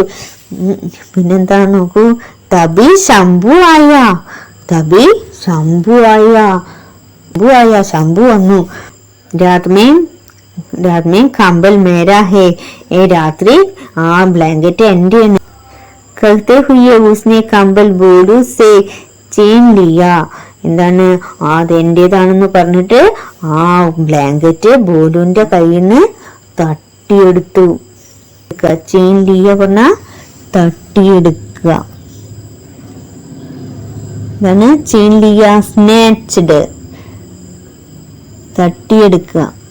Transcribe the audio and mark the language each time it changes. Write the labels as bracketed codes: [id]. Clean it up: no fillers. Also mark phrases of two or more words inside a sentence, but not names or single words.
[ml] പിന്നെന്താ നോക്കൂ, തബി ശംഭു വന്നു. [hi] रात में कंबल मेरा है, [ml] രാത്രി ബ്ലാങ്കറ്റ് എന്റെ. [hi] कहते हुए उसने कंबल बोलू से छीन लिया. [ml] എന്താണ് അത് എന്റേതാണെന്ന് പറഞ്ഞിട്ട് ബ്ലാങ്കറ്റ് ബോലുവിന്റെ കയ്യിൽ നിന്ന് തട്ടിയെടുത്തു. [hi] छीन लिया [ml] പറഞ്ഞ തട്ടിയെടുക്കുക. ഇതാണ് [hi] छीन लिया, [ml] സ്നാച്ച്ഡ് തട്ടിയെടുക്കുക.